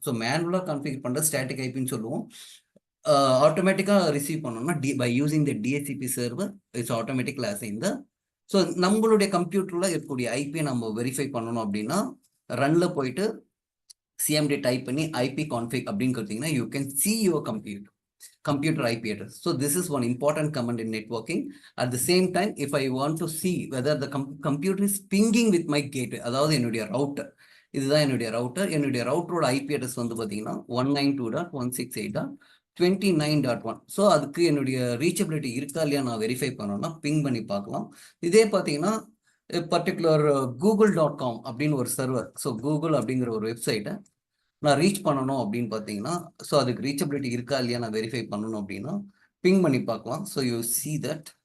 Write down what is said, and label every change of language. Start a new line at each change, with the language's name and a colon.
Tamil: So மேனுவலாக configure பண்ணுறது static ஐபின்னு சொல்லுவோம். ஆட்டோமேட்டிக்காக ரிசீவ் பண்ணோம்னா
English: By using the DHCP server it's automatically assign the.
Tamil: So நம்மளுடைய கம்ப்யூட்டரில் இருக்கக்கூடிய ஐபியை நம்ம வெரிஃபை பண்ணணும் அப்படின்னா ரன்னில் போயிட்டு சிஎம்டி டைப் பண்ணி ஐபி கான்ஃபிக் அப்படின்னு கொடுத்தீங்கன்னா
English: You can see your computer IP address. So this is one important command in networking. At the same time, if I want to see whether the computer is pinging with my gateway,
Tamil: அதாவது என்னுடைய router, இதுதான் என்னுடைய ரவுட்டரோட IP address வந்து பார்த்தீங்கன்னா
English: 192.168.29.1.
Tamil: So அதுக்கு என்னுடைய reachability இருக்கா இல்லையா நான் வெரிஃபை பண்ணணும்னா பிங் பண்ணி பார்க்கலாம். இதே பார்த்தீங்கன்னா பர்டிகுலர் google.com அப்படின்னு ஒரு சர்வர், ஸோ கூகுள் அப்படிங்கிற ஒரு வெப்சைட்டை நான் ரீச் பண்ணணும் அப்படின்னு பார்த்தீங்கன்னா, ஸோ அதுக்கு ரீச்சபிலிட்டி இருக்கா இல்லையா நான் வெரிஃபை பண்ணணும் அப்படின்னா பிங் பண்ணி பார்க்கலாம்.
English: So you see that.